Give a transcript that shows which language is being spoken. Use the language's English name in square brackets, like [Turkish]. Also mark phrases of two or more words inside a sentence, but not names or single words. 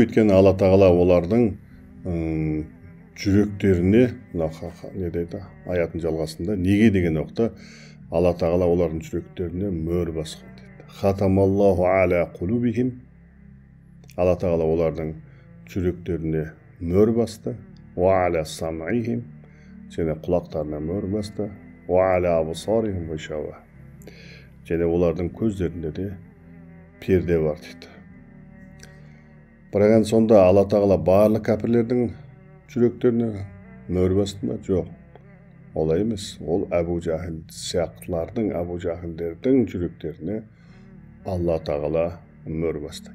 [Kazakh] Өйткені Алла тағала олардың жүректеріне, не дейді аяттың жалғасында, неге деген уақытта Алла тағала олардың жүректеріне мөр басқан дейді. [Arabic] ختم الله على قلوبهم. [Kazakh] Алла тағала олардың жүректеріне мөр басты. [Arabic] وعلى سمعهم. [Kazakh] Және құлақтарына мөр басты. [Arabic] وعلى أبصارهم غشاوة. [Kazakh] Және олардың көздерінде де перде бар дейді. Бірақ сонда Алла тағала барлық кәпірлердің жүректеріне мөр басты ма? Жоқ. Олай емес. Ол Әбу Жахил сияқтылардың, Әбу Жахилдердің жүректеріне Алла тағала мөр басты.